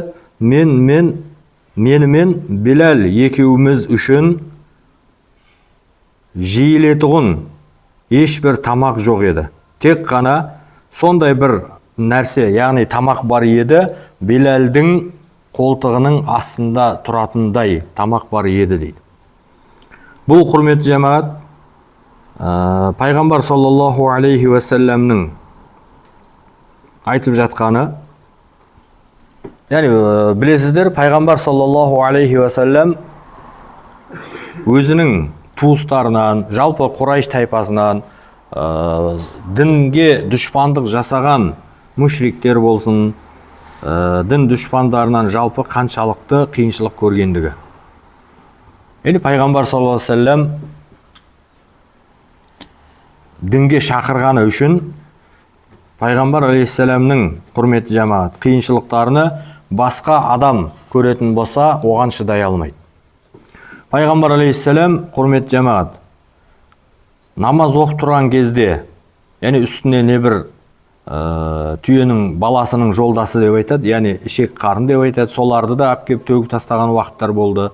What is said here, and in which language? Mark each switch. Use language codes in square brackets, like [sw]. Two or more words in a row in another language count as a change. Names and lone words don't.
[kk] Менімен Билал екеуміз үшін жиілетұғын ешбір тамақ жоқ еді. Тек қана сондай бір нәрсе, яғни тамақ бар еді, Билалдың қолтығының астында тұратындай тамақ бар еді дейді. Бұл, құрметті жамағат, Пайғамбар [ar] صلى الله عليه [kk] ва салламның айтып жатқаны, яғни білесіздер, Пайғамбар [ar] صلى الله عليه وسلم [kk] өзінің туыстарынан, жалпы Құрайш тайпасынан, дінге дүшпандық жасаған мүшриктер болсын, дін дүшпандарынан жалпы қаншалықты қиыншылық көргендігі. Енді Пайғамбар [ar] صلى الله عليه وسلم [kk] дінге шақырғаны үшін Пайғамбар алейхиссаламның, құрметті жамағат, қиыншылықтарыны басқа адам көретін болса, оған шыдай алмайды. Пайғамбар алейхиссалам, құрметті жамағат, намаз оқып тұрған кезде, яғни үстіне не бір түйенің баласының жолдасы деп айтады, яғни ішек қарын деп айтады, соларды да әпкеп төгіп тастаған уақыттар болды.